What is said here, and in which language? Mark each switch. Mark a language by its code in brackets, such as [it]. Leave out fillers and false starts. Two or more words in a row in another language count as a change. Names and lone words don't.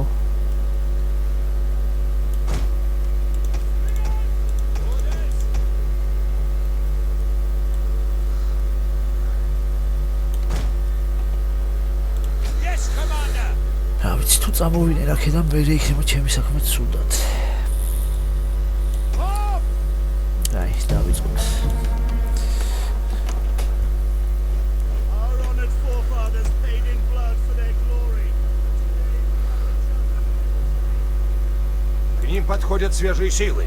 [en] Yes, commander. [ka] რა ვიცი თუ წამოვიდნენ აქედან მე იქნება ჩემი საქმე ცუდად აი დავიწყოთ [en] Our honored forefathers paid in blood for their glory. [ru] К ним подходят свежие силы.